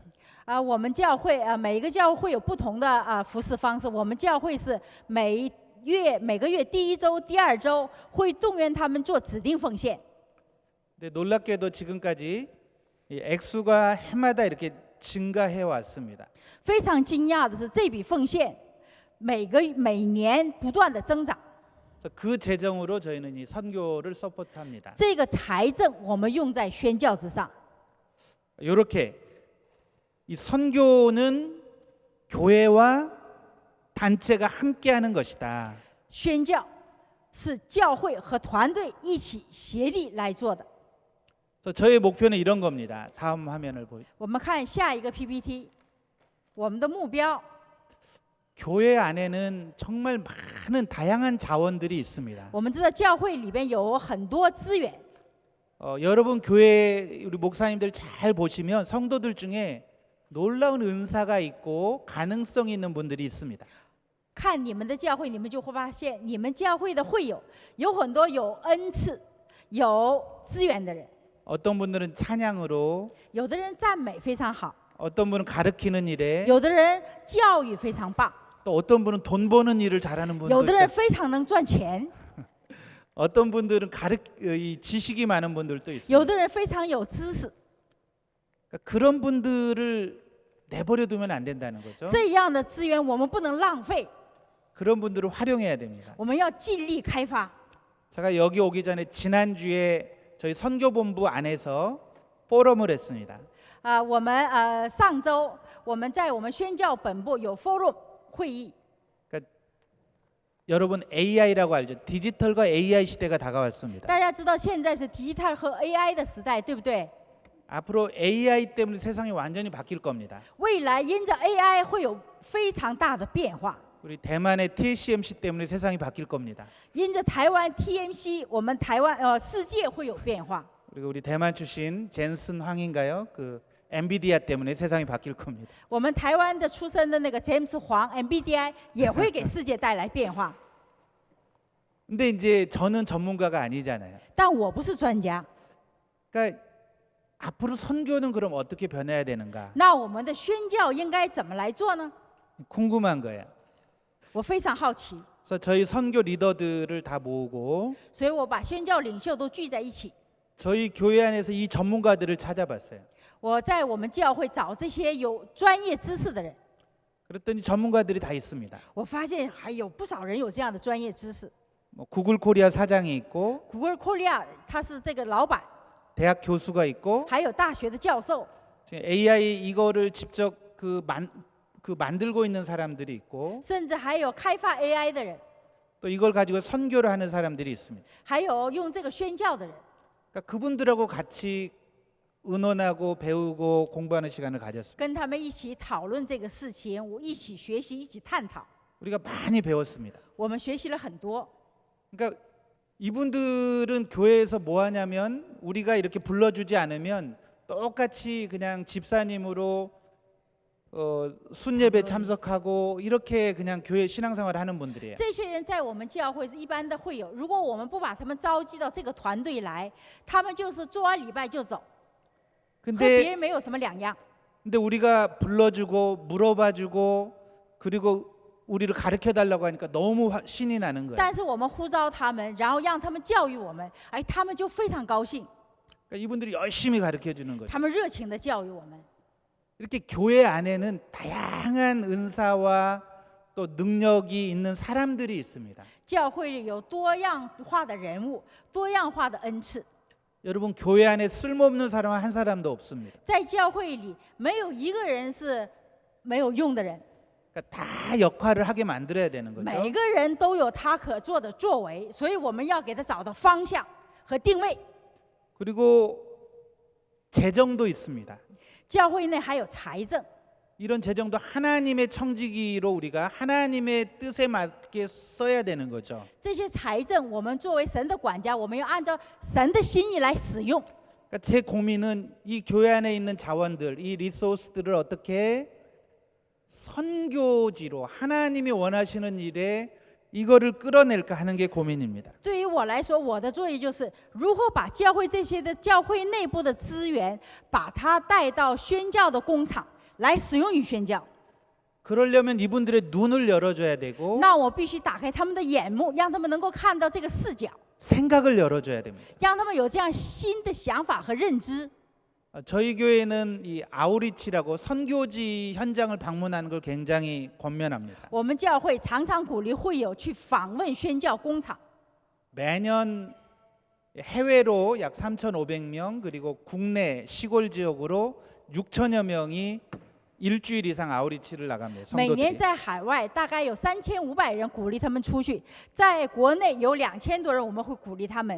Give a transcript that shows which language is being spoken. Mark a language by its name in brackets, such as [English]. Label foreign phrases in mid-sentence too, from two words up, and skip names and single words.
[Chinese] 我们教会每一个教会有不同的服侍方式。我们教会是每个月第一周、第二周会动员他们做指定奉献。 [Korean] 근데 놀랍게도 지금까지 이 액수가 해마다 이렇게 증가해 왔습니다. [Chinese] 非常惊讶的是，这笔奉献每年不断的增长。 [Korean] 그래서 그 재정으로 저희는 이 선교를 서포트합니다. [Chinese] 这个财政我们用在宣教之上。 [Korean] 이렇게 이 선교는 교회와 단체가 함께하는 것이다. [Chinese] 宣教是教会和团队一起协力来做的。 [Korean] 그래서 저의 목표는 이런 겁니다. 다음 화면을 보요. [Chinese] 我们看下一个 PPT， 我们的目标， [Korean] 교회 안에는 정말 많은 다양한 자원들이 있습니다. [Chinese] 我们知道教会里边有很多资源。 [Korean] 여러분 교회 우리 목사님들 잘 보시면 성도들 중에 놀라운 은사가 있고 가능성이 있는 분들이 있습니다. [Chinese] 看你们的教会，你们就会发现，你们教会的会有很多有恩赐、有资源的人。 [Korean] 어떤 분들은 찬양으로, [Chinese] 有的人赞美非常好， [Korean] 어떤 분은 가르치는 일에, [Chinese] 有的人教育非常棒， [Korean] 또 어떤 분은 돈 버는 일을 잘하는 분도 [Chinese] 有的人 [Korean] 있죠. [Chinese] 非常能赚钱， [Korean] 어떤 분들은 이 지식이 많은 분들도 [Chinese] 有 [Korean] 있습니다. [Chinese] 的人非常有知识。 [Korean] 그러니까 그런 분들을 내버려 두면 안 된다는 거죠. [Chinese] 这样的资源我们不能浪费， [Korean] 그런 분들을 활용해야 됩니다. [Chinese] 我们要尽力开发。 [Korean] 제가 여기 오기 전에 지난주에 저희 선교본부 안에서 포럼을 했습니다. [Chinese] 我们上周我们在我们宣教本部有 forum 会议。 [Korean] 그러니까 여러분 AI라고 알죠? 디지털과 AI 시대가 다가왔습니다. [Chinese] 大家知道现在是 디지털 和 AI 的时代，对不对？ [Korean] 앞으로 AI 때문에 세상이 완전히 바뀔 겁니다. [Chinese] 未来因着 AI 会有非常大的变化。 [Korean] 우리 대만의 TSMC 때문에 세상이 바뀔 겁니다. [Chinese] 因着台湾 TMC， 我们台湾世界会有变化。 [Korean] 그리고 우리 대만 출신 젠슨 황인가요? 그 엔비디아 때문에 세상이 바뀔 겁니다. [Chinese] 我们台湾的出生的那个 James 黄 MBDI 也会给世界带来变化。 [Korean] 근데 이제 저는 전문가가 아니잖아요. [Chinese] 但我不是专家， [Korean] 그러니까 앞으로 선교는 그럼 어떻게 변해야 되는가? [Chinese] 那我们的宣教应该怎么来做呢？ [Korean] 궁금한 거예요. [Chinese] 我非常好奇， [Korean] 그래서 저희 선교 리더들을 다 모으고 [Chinese] 所以我把宣教领袖都聚在一起。 [Korean] 저희 교회 안에서 이 전문가들을 찾아봤어요. [Chinese] 我在我们教会找这些有专业知识的人， [Korean] 그랬더니 전문가들이 다 있습니다. [Chinese] 我发现还有不少人有这样的专业知识。 [Korean] 뭐 구글 코리아 사장이 있고 [Chinese] Google Korea 他是这个老板， [Korean] 대학 교수가 있고 [Chinese] 还有大学的教授。 [Korean] 지금 AI 이거를 직접 그 그 만들고 있는 사람들이 있고 [Chinese] 甚至还有开发 AI 的人， [Korean] 또 이걸 가지고 선교를 하는 사람들이 있습니다. [Chinese] 还有用这个宣教的人。 [Korean] 그러니까 그분들하고 같이 의논하고 배우고 공부하는 시간을 가졌습니다. [Chinese] 跟他们一起讨论这个事情，我一起学习，一起探讨。 [Korean] 우리가 많이 배웠습니다. [Chinese] 我们学习了很多。 [Korean] 그러니까 이분들은 교회에서 뭐 하냐면 우리가 이렇게 불러주지 않으면 똑같이 그냥 집사님으로 순예배 참석하고 이렇게 그냥 교회 신앙생활을 하는 분들이에요. [Chinese] 这些人在我们教会是一般的会友，如果我们不把他们召集到这个团队来，他们就是做完礼拜就走，和别 [Korean] 근데 [Chinese] 人没有什么两样。 [Korean] 근데 우리가 불러주고 물어봐주고 그리고 우리를 가르쳐 달라고 하니까 너무 신이 나는 거예요. [Chinese] 但是我们呼召他们，然后让他们教育我们，哎，他们就非常高兴， [Korean] 그러니까 이분들이 열심히 가르쳐 주는 거죠. [Chinese] 他们热情的教育我们。 [Korean] 이렇게 교회 안에는 다양한 은사와 또 능력이 있는 사람들이 있습니다. [Chinese] 教会里有多样化的人物，多样化的恩赐。 [Korean] 여러분 교회 안에 쓸모없는 사람 한 사람도 없습니다. [Chinese] 在教会里，没有一个人是没有用的人， [Korean] 그러니까 다 역할을 하게 만들어야 되는 거죠. [Chinese] 每个人都有他可做的作为，所以我们要给他找到方向和定位。 [Korean] 그리고 재정도 있습니다. [Chinese] 教会内还有财政， [Korean] 이런 재정도 하나님의 청지기로 우리가 하나님의 뜻에 맞게 써야 되는 거죠. [Chinese] 这些财政我们作为神的管家，我们要按照神的心意来使用。 [Korean] 그러니까 제 고민은 이 교회 안에 있는 자원들, 이 리소스들을 어떻게 선교지로 하나님이 원하시는 일에 이거를 끌어낼까 하는 게 고민입니다. [Chinese] 对于我来说，我的作业就是如何把教会这些的教会内部的资源，把它带到宣教的工厂来使用于宣教。 [Korean] 그러려면 이분들의 눈을 열어줘야 되고 [Chinese] 那我必须打开他们的眼目，让他们能够看到这个视角， [Korean] 생각을 열어줘야 됩니다. [Chinese] 让他们有这样新的想法和认知。 [Korean] 저희 교회는 이 아우리치라고 선교지 현장을 방문하는 걸 굉장히 권면합니다. [Chinese] 我们教会常常鼓励会友去访问宣教工厂。 [Korean] 매년 해외로 약 3,500명 그리고 국내 시골 지역으로 6천여 명이 일주일 이상 아우리치를 나갑니다. [Chinese] 每年 [Korean] 성도들이. [Chinese] 在海外大概有3500人，鼓励他们出去；在国内有2000多人，我们会鼓励他们。